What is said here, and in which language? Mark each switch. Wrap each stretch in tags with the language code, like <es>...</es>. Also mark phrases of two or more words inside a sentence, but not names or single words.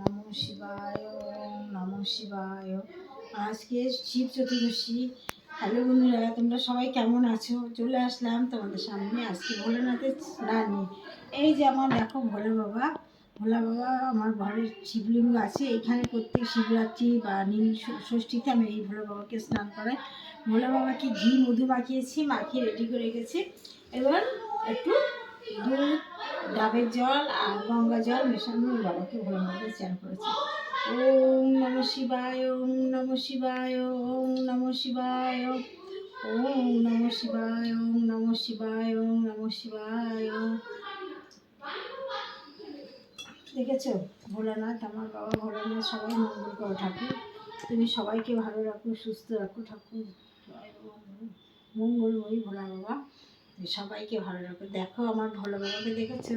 <sa>শিবায়, ওম নমঃ শিবায়।</sa> <bn>আজকে শিব চতুর্দশী। হ্যালো বন্ধুরা, তোমরা সবাই কেমন আছো? চলে আসলাম তোমাদের সামনে আজকে ভোলেনাথের স্নান নিয়ে। এই যে আমার দেখো ভোলা বাবা আমার ঘরের শিবলিঙ্গ আছে। এখানে প্রত্যেক শিবরাত্রি বা নীল ষষ্ঠীতে আমি এই ভোলা বাবাকে স্নান করাই। ভোলা বাবাকে ঘি মধু মাখিয়ে রেডি করে রেখেছি। এবার একটু দুধ, ডাবের জল আর গঙ্গা জল মেশানো বাবাকে ভোলেনাথে চান করেছি।</bn> <sa>ওম নমঃ শিবায়, ওম নমঃ শিবায়, ওম নমঃ শিবায়, ওম নমঃ শিবায়, ওম নমঃ শিবায়, ওম নমঃ শিবায়।</sa> <bn>দেখেছো ভোলানাথ, আমার বাবা ভোলানাথ সবাই মঙ্গল করো ঠাকুর। তুমি সবাইকে ভালো রাখো, সুস্থ রাখো ঠাকুর। মঙ্গলময়ী ভোলা বাবা, সবাইকে ভালো রাখো। দেখো আমার ভোলা বাবাকে দেখেছো?</bn>